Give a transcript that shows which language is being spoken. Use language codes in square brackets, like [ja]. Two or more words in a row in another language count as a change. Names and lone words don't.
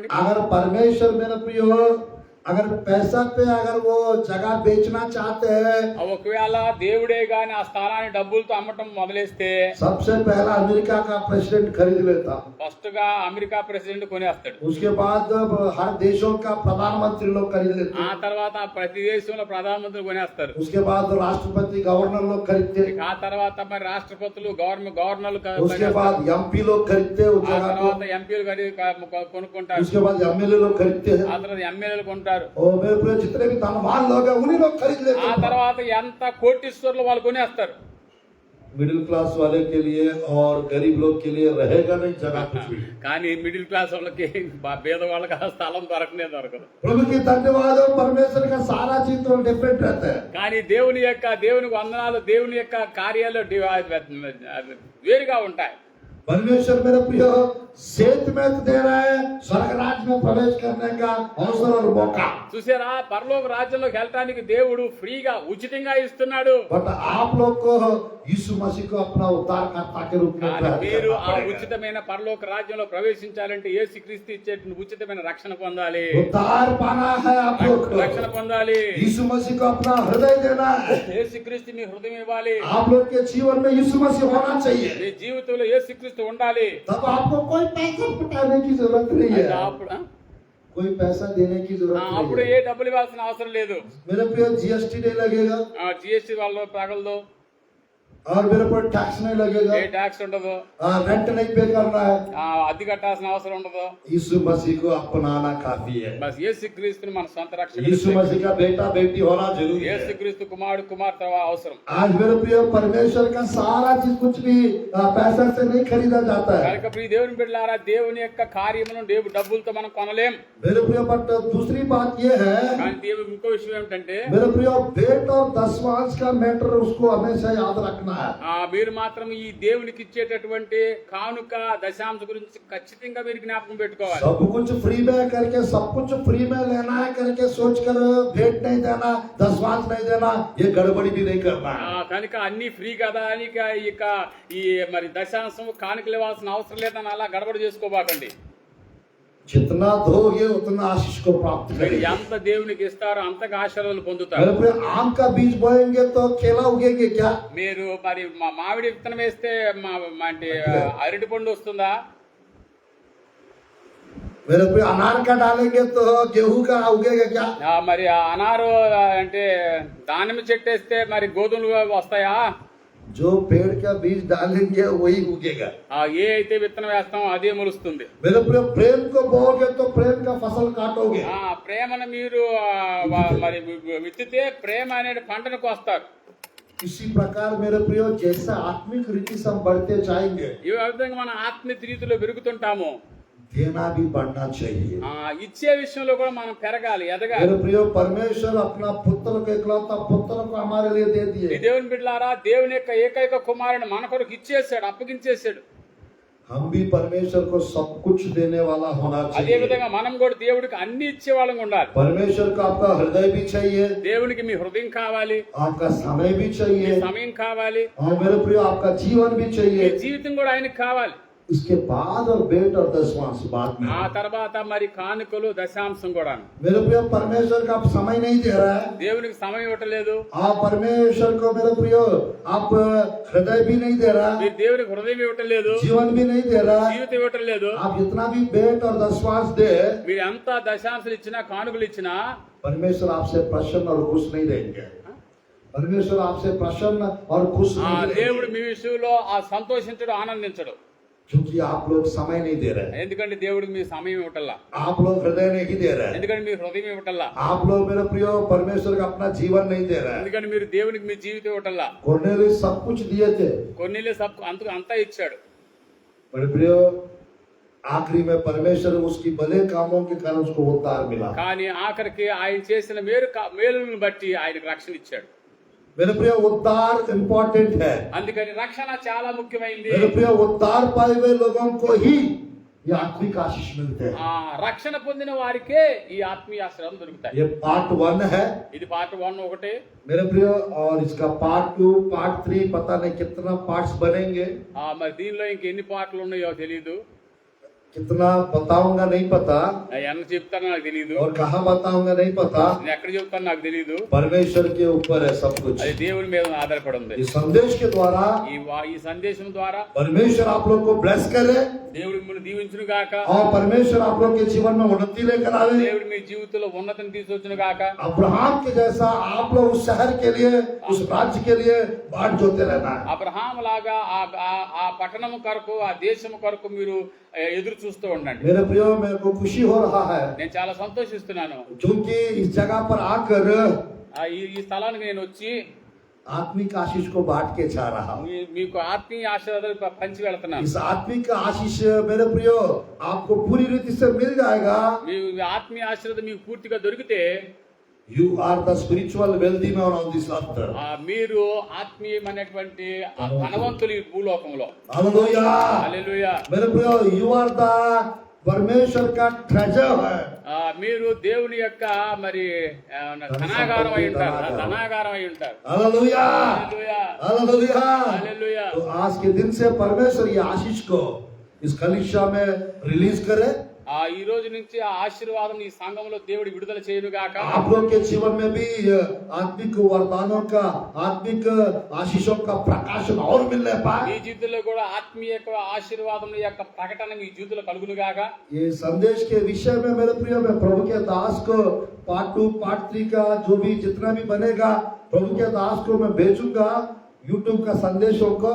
[hi] अगर परमेश्वर मेरे प्रिय अगर पैसा पे अगर वो जगह बेचना चाहते हैं, [te] ఒకవేళ దేవుడే గాని ఆ స్థలాన్ని డబ్బులతో అమ్మటం మొదలేస్తే [hi] सबसे पहला अमेरिका का प्रेसिडेंट खरीद लेता, [te] ఫస్ట్ గా అమెరికా ప్రెసిడెంట్ కొనేస్తాడు. [hi] उसके बाद हर देशों का प्रधानमंत्री लोग खरीद लेते, [te] ఆ తర్వాత ప్రతి దేశంలో ప్రధానమంత్రి కొనేస్తారు. [hi] उसके बाद राष्ट्रपति गवर्नर लोग खरीदते, [te] ఆ తర్వాత మరి రాష్ట్రపతులు గవర్నర్లు [hi] उसके बाद एमपी लोग खरीदते उस [te] ఆ [hi] जगह को, [te] తర్వాత ఎంపీలు కొనుక్కుంటారు, [hi] उसके बाद एमएलए लोग खरीदते हैं, [te] ఆ తర్వాత ఎమ్మెల్యేలు కొంటారు, [hi] और मेरे प्रिय जितने भी धनवान लोग हैं उन्हीं लोग खरीद लेते [te] ఆ [hi] हैं। [te] తర్వాత ఎంత కోటీశ్వరులు వాళ్ళు కొనేస్తారు. [en] middle class [hi] वाले के लिए और गरीब लोग के लिए रहेगा नहीं जगह कुछ भी। [te] కానీ [en] middle class [te] వాళ్ళకి పేద వాళ్ళకి ఆ స్థలం దొరకదు. [hi] प्रभु की धन्यवाद हो, परमेश्वर का सारा चीज तो डिफरेंट रहता है। [te] కానీ దేవునికి వందనాలు, దేవుని యొక్క కార్యాలు వేరుగా ఉంటాయి. [hi] परमेश्वर मेरे प्रिय सेत में दे रहा है स्वर्ग राज्य में प्रवेश करने का अवसर और मौका। [te] చూసారా, పరలోక రాజ్యంలోకి వెళ్ళటానికి దేవుడు ఫ్రీగా ఉచితంగా ఇస్తున్నాడు. [hi] बट आप लोग को यीशु मसीह को अपना उद्धारकर्ता के रूप में [te] కానీ [hi] ग्रहण [te] మీరు [hi] करना [te] ఆ [hi] पड़ेगा। [te] ఉచితమైన పరలోక రాజ్యంలో ప్రవేశించాలంటే యేసుక్రీస్తు ఇచ్చేటువంటి ఉచితమైన రక్షణ పొందాలి. [hi] उद्धार पाना है आप लोग को। [te] రక్షణ పొందాలి. [hi] यीशु मसीह को अपना हृदय देना है। [te] యేసుక్రీస్తు మీ హృదయం ఇవ్వాలి. [hi] आप लोग के जीवन में यीशु मसीह होना चाहिए। [te] మీ జీవితంలో యేసుక్రీస్తు ఉండాలి. [hi] तब आपको कोई पैसा पटाने की जरूरत नहीं [te] అయితే [hi] है, [te] అప్పుడు [hi] कोई पैसा देने की जरूरत [te] అప్పుడు [hi] नहीं [te] ఏ [hi] है। [te] డబ్బులు ఇవ్వాల్సిన అవసరం లేదు. [hi] मेरे प्रिय जीएसटी नहीं लगेगा [te] జిఎస్టీ వాళ్ళు పగలదు, [hi] और मेरे पर टैक्स नहीं लगेगा, [te] ఏ ట్యాక్స్ ఉండదు, [hi] रेंट नहीं पे करना है। [te] అద్దె కట్టాల్సిన అవసరం ఉండదు. [hi] यीशु मसीह को अपनाना काफी है। [te] బస్ యేసుక్రీస్తుని మన సొంత రక్షణ. [hi] यीशु मसीह का बेटा बेटी होना जरूरी है। [te] యేసుక్రీస్తు కుమారుడు కుమార్తె అవసరం. [hi] आज मेरे प्रिय परमेश्वर का सारा चीज कुछ भी पैसा से नहीं खरीदा जाता है। [te] కనుక ప్రియ దేవుని బిడ్డలారా, దేవుని యొక్క కార్యములను డబ్బులతో మనం కొనలేం. [hi] मेरे प्रिय बट दूसरी बात ये है, [te] కానీ దేవుని ఇంకో విషయం ఏమిటంటే, [hi] मेरे प्रिय भेंट और दशमांश का मैटर उसको हमेशा याद रखना है। [te] మీరు మాత్రం ఈ దేవునికి ఇచ్చేటటువంటి కానుక దశాంశ గురించి ఖచ్చితంగా మీరు జ్ఞాపకం పెట్టుకోవాలి. [hi] सब कुछ फ्री में करके सब कुछ फ्री में लेना है करके सोच कर भेंट नहीं देना, दशमांश नहीं देना, ये गड़बड़ी भी नहीं करना है। [te] కనుక అన్ని ఫ్రీ కదా అని ఇక ఈ మరి దశాంశం కానుకలు ఇవ్వాల్సిన అవసరం లేదని అలా గడబడి చేసుకోబాకండి. [hi] जितना दोगे उतना आशीष को प्राप्त [te] మీరు [hi] करेंगे। [te] ఎంత దేవునికి ఇస్తారో అంతగా ఆశీర్వాదాలు పొందుతారు. [hi] मेरे प्रिय आम का बीज बोएंगे तो केला उगेंगे क्या? [te] మీరు మరి మామిడి విత్తనం వేస్తే అంటే అరటి పండు వస్తుందా? [hi] मेरे प्रिय अनार का डालेंगे तो गेहूं का उगेगा क्या? [te] మరి అనారు అంటే దానిమ్మ చెట్టు వేస్తే మరి గోధుమలు వస్తాయా? [hi] जो पेड़ का बीज डालेंगे वही उगेगा। [te] ఏ అయితే విత్తనం వేస్తామో అదే మొలుస్తుంది. [hi] मेरे प्रिय प्रेम को बोओगे तो प्रेम का फसल काटोगे। [te] ప్రేమను మీరు మరి విత్తితే ప్రేమ అనే పంటను కోస్తారు. [hi] इसी प्रकार मेरे प्रिय जैसा आत्मिक रीति से हम बढ़ते जाएंगे, [te] ఈ విధంగా మన ఆత్మీయ రీతిలో పెరుగుతుంటాము. [hi] देना भी बढ़ना चाहिए। [te] ఇచ్చే విషయంలో కూడా మనం పెరగాలి, ఎదగాలి. [hi] मेरे प्रिय परमेश्वर अपना पुत्र को इकलौता पुत्र को हमारे लिए दे [te] ఈ [hi] दिए। [te] దేవుని బిడ్డలారా, దేవుని యొక్క ఏకైక కుమారుని మన కొరకు ఇచ్చేసాడు, అప్పగించేసాడు. [hi] हम भी परमेश्वर को सब कुछ देने वाला होना [te] అదే [hi] चाहिए। [te] విధంగా మనం కూడా దేవుడికి అన్ని ఇచ్చే వాళ్ళం ఉండాలి. [hi] परमेश्वर को आपका हृदय भी चाहिए, [te] దేవునికి మీ హృదయం కావాలి, [hi] आपका समय भी [te] మీ [hi] चाहिए, [te] సమయం కావాలి, [hi] और मेरे प्रिय आपका जीवन भी [te] మీ [hi] चाहिए। [te] జీవితం కూడా ఆయనకి కావాలి. [hi] इसके बाद और भेंट और दशमांश बाद में। [te] ఆ తర్వాత మరి కానుకలు దశాంశం కూడా. [hi] मेरे प्रिय परमेश्वर का आप समय नहीं दे रहा है, [te] దేవునికి సమయం ఇవ్వట్లేదు, [hi] आप परमेश्वर को मेरे प्रिय आप हृदय भी नहीं दे रहा, [te] మీరు దేవునికి హృదయం ఇవ్వట్లేదు, [hi] जीवन भी नहीं दे रहा, [te] జీవితం ఇవ్వట్లేదు. [hi] आप जितना भी भेंट और दशमांश दे, [te] మీరు ఎంత దశాంశాలు ఇచ్చినా కానుకలు ఇచ్చినా [hi] परमेश्वर आपसे प्रसन्न और खुश नहीं रहेंगे। परमेश्वर आपसे प्रसन्न और खुश नहीं [te] దేవుడు [hi] रहेंगे, [te] మీ విషయంలో సంతోషించడు, ఆనందించడు. [hi] क्योंकि आप लोग समय नहीं दे रहे हैं, [te] ఎందుకంటే దేవుడికి మీ సమయం ఇవ్వటల్లా, [hi] आप लोग हृदय नहीं दे रहे हैं, [te] ఎందుకంటే మీ హృదయం ఇవ్వటల్లా, [hi] आप लोग मेरे प्रिय परमेश्वर का अपना जीवन नहीं दे रहे हैं। [te] ఎందుకంటే మీరు దేవునికి మీ జీవితం ఇవ్వటల్లా. [hi] कोर्नेलियस सब कुछ दिए थे, [te] కొన్నిలే అంతా ఇచ్చాడు. [hi] मेरे प्रिय आखिरी में परमेश्वर उसकी भले कामों के कारण उसको उद्धार मिला। [te] కానీ ఆఖరికి ఆయన చేసిన మేలులను బట్టి ఆయనకు రక్షణ ఇచ్చాడు. [hi] मेरे प्रिय उद्धार इम्पोर्टेंट है। [te] అందుకని రక్షణ చాలా ముఖ్యమైనది. [hi] मेरे प्रिय उद्धार पाए हुए लोगों को ही ये आत्मिक आशीष मिलते हैं। [te] రక్షణ పొందిన వారికే ఈ ఆత్మీయ ఆశ్రయం దొరుకుతాయి. [hi] ये पार्ट 1 है [te] ఇది పార్ట్ 1 ఒకటి. [hi] मेरे प्रिय, और इसका [en] part 2 part 3 [hi] पता नहीं कितना पार्ट्स बनेंगे, [te] మరి దీనిలో ఇంకెన్ని పాటలు ఉన్నాయో తెలియదు, [hi] कितना बताऊंगा नहीं पता, [te] ఎన్న చెప్తానో నాకు తెలియదు, [hi] और कहाँ बताऊंगा नहीं पता। [te] నేను ఎక్కడ చెప్తానో నాకు తెలియదు. [hi] परमेश्वर के ऊपर है सब कुछ। [te] అది దేవుని మీద ఆధారపడి ఉంది. [hi] इस संदेश के द्वारा [te] ఈ సందేశం ద్వారా [hi] परमेश्वर आप लोग को ब्लेस करे, [te] దేవుడు మిమ్మల్ని దీవించును గాక. [hi] और परमेश्वर आप लोग के जीवन में उन्नति लेकर आवे। [te] దేవుడు మీ జీవితంలో ఉన్నతిని తీసుకొచ్చును గాక. [hi] अब्राहम के जैसा आप लोग उस शहर के लिए उस राज्य के लिए बाट जोते रहना है। [te] అబ్రహాం లాగా ఆ పట్టణం కొరకు ఆ దేశం కొరకు మీరు ఎదురు చూస్తూ ఉండండి. [hi] मेरे प्रियो, मेरे को खुशी हो रहा है [te] నేను చాలా సంతోషిస్తున్నాను. [hi] क्योंकि इस जगह पर आकर [te] ఈ స్థలానికి నేను వచ్చి [hi] आत्मिक आशीष को बांट के जा रहा हूँ। [te] మీకు ఆత్మీయ ఆశీర్వాదాలు పంచి వెళ్తున్నాను. [hi] इस आत्मिक आशीष मेरे प्रियो आपको पूरी रीति से मिल जाएगा। [te] మీ ఆత్మీయ ఆశీర్వాదం మీకు పూర్తిగా దొరికితే [en] You are the spiritual wealthy man on this earth. [te] మీరు ఆత్మీయమైనటువంటి ఆ ధనవంతులు ఈ భూలోకంలో. [en] Hallelujah. [te] హల్లెలూయా. [hi] मेरे प्रियो, [en] you are the [hi] परमेश्वर का [en] treasure है. [te] మీరు దేవుని యొక్క మరి ధనాగారం అయి ఉంటారు. ధనాగారం అయి ఉంటారు. [en] Hallelujah. [te] హల్లెలూయా. [en] Hallelujah. [te] హల్లెలూయా. [hi] तो आज के दिन से परमेश्वर ये आशीष को इस कलीसिया में रिलीज करे. ఈ రోజు నుంచి ఆ ఆశీర్వాదం ఈ సంఘంలో దేవుడు విడుదల చేయను గాక. आप लोग के जीवन में भी आत्मिक वरदानों का, आत्मिक आशीषों का प्रकाशन और मिलने पाए. మీ జీవితంలో కూడా ఆత్మీయ ఆశీర్వాదం యొక్క ప్రకటన మీ జీవితంలో కలుగును గాక. ये संदेश के विषय में मेरे प्रिय, मैं प्रभु के दास को [en] part 2 part 3 [hi] का जो भी जितना भी बनेगा प्रभु के दास को मैं भेजूंगा यूट्यूब का संदेशों को.